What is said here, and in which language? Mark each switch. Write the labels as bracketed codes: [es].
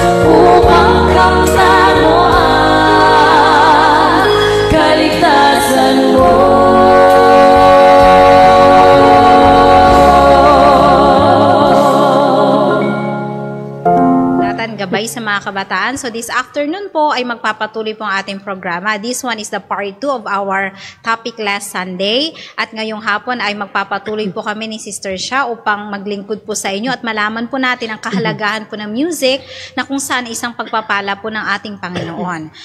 [tl] Upang kamtan mo ang kaligtasan mo. Natan gabay sa mga kabataan. [en] So this afternoon [tl] po ay magpapatuloy po ang ating programa. [en] This one is the part 2 of our topic last Sunday. [tl] At ngayong hapon ay magpapatuloy po kami ni Sister Sha upang maglingkod po sa inyo at malaman po natin ang kahalagahan po ng music na kung saan isang pagpapala po ng ating Panginoon.